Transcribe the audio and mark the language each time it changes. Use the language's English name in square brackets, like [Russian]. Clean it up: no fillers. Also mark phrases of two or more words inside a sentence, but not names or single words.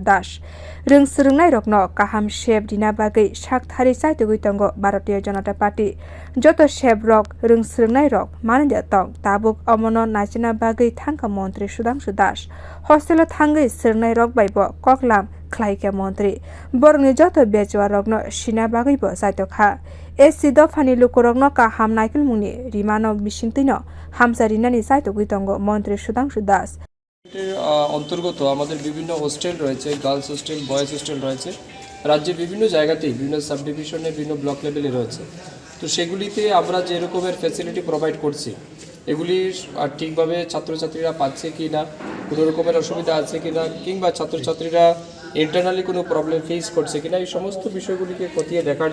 [Kok Borok] swrwngnai rokno kaham shep dina bagwi sakthari saitugui tongo [English] Bharatiya Janata Party [Kok Borok] joto shep rok swrwngnai rok manwi tong tabuk amono nachina bagwi thangkha montri Sudhangsu hostelo thangwi swrwngnai rok bai bo koklam khlaike montri borni joto bechwa rokno sina bagwi bo saitokha SC dofani lukurokno kaham naikil mungni rimano bisingtino hamsarinani saitogui tongo montri Sudhangsu [Bangla] অন্তর্গত আমাদের বিভিন্ন হোস্টেল রয়েছে [English] girls hostel boys hostel [Bangla] রয়েছে রাজ্যে বিভিন্ন জায়গাতেই বিভিন্ন [English] sub division [Bangla] বিভিন্ন [English] block level [Bangla] রয়েছে তো সেগুলিতে আমরা যে রকমের [English] facility provide [Bangla] করছি এগুলি ঠিকভাবে ছাত্রছাত্রীরা পাচ্ছে কি না কোনো রকমের অসুবিধা আছে কি না কিংবা ছাত্রছাত্রীরা ইন্টারনালি কোনো [English] problem face [Bangla] করছে কিনা এই সমস্ত বিষয়গুলিকে খতিয়ে দেখার